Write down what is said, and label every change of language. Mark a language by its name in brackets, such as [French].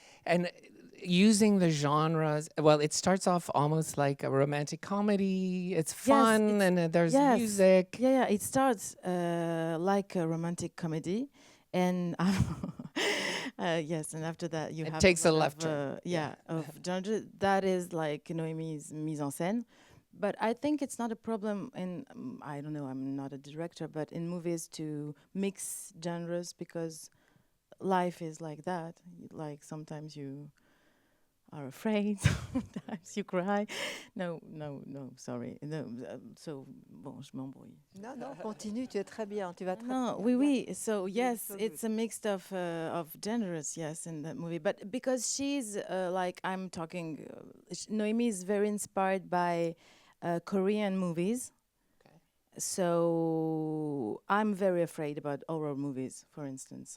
[English] And using the genres, well, it starts off almost like a romantic comedy. It's fun, and there's music. Yeah. It starts like a romantic comedy, and yes, and after that you have takes a left turn. Of genre. That is like Noémie's mise en scène. But I think it's not a problem in, I don't know, I'm not a director, but in movies to mix genres, because life is like that. Like sometimes you are afraid, sometimes you cry. No, sorry. No, so, [French] bon, je m'embrouille. Non, continue, tu es très bien. Tu vas très [English] No, [French] bien. oui. [English] So yes, it's a mix of genres, yes, in that movie. But because she's like, I'm talking, Noémie is very inspired by Korean movies. So I'm very afraid about horror movies, for instance.